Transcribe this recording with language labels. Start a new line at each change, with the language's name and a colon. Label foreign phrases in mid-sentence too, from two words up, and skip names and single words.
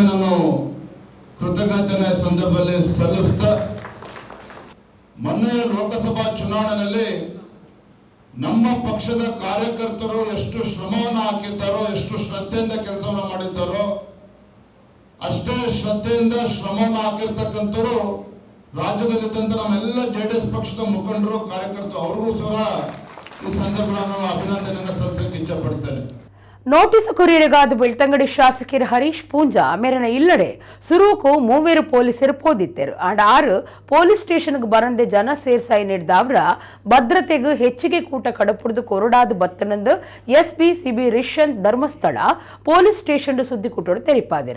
Kannada: ನಾನು ಕೃತಜ್ಞತೆಯ ಸಂದರ್ಭದಲ್ಲಿ ಸಲ್ಲಿಸ್ತಾ, ಮೊನ್ನೆ ಲೋಕಸಭಾ ಚುನಾವಣೆಯಲ್ಲಿ ನಮ್ಮ ಪಕ್ಷದ ಕಾರ್ಯಕರ್ತರು ಎಷ್ಟು ಶ್ರಮವನ್ನು ಹಾಕಿದ್ದಾರೋ, ಎಷ್ಟು ಶ್ರದ್ಧೆಯಿಂದ ಕೆಲಸವನ್ನು ಮಾಡಿದ್ದಾರೋ, ಅಷ್ಟೇ ಶ್ರದ್ಧೆಯಿಂದ ಶ್ರಮವನ್ನು ಹಾಕಿರ್ತಕ್ಕಂಥವ್ರು ರಾಜ್ಯದಲ್ಲಿದ್ದಂಥ ನಮ್ಮೆಲ್ಲ ಜೆಡಿಎಸ್ ಪಕ್ಷದ ಮುಖಂಡರು, ಕಾರ್ಯಕರ್ತರು, ಅವ್ರಿಗೂ ಸಹ ಈ ಸಂದರ್ಭದಲ್ಲಿ ನಾನು ಅಭಿನಂದನೆಯನ್ನು ಸಲ್ಲಿಸಲಿಕ್ಕೆ ಇಚ್ಛೆ ಪಡ್ತೇನೆ.
Tulu: ನೋಟಿಸ್ ಕೊರಿಯರಿಗಾದ ಬೆಳ್ತಂಗಡಿ ಶಾಸಕರು ಹರೀಶ್ ಪೂಂಜಾ ಮೇರನ ಇಲ್ಲಡೆ ಸುರೂಕು ಮೂವೇರು ಪೊಲೀಸರು ಪೋದಿತ್ತರು ಅಂಡ್ 6 ಪೊಲೀಸ್ ಸ್ಟೇಷನ್ಗೆ ಬರಂದೆ ಜನ ಸೇರ್ಸಾಯಿ ನೀಡಿದವ್ರ ಭದ್ರತೆಗೆ ಹೆಚ್ಚಿಗೆ ಕೂಟ ಕಡಪುಡ್ದು ಕೊರಡಾದ ಬತ್ತನಂದು ಎಸ್ಪಿ ಸಿಬಿ ರಿಷಂತ್ ಧರ್ಮಸ್ಥಳ
English: police station
Tulu: ಸುದ್ದಿ ಕುಟ್ಟೋಡು ತೆರಿಪಾದರು.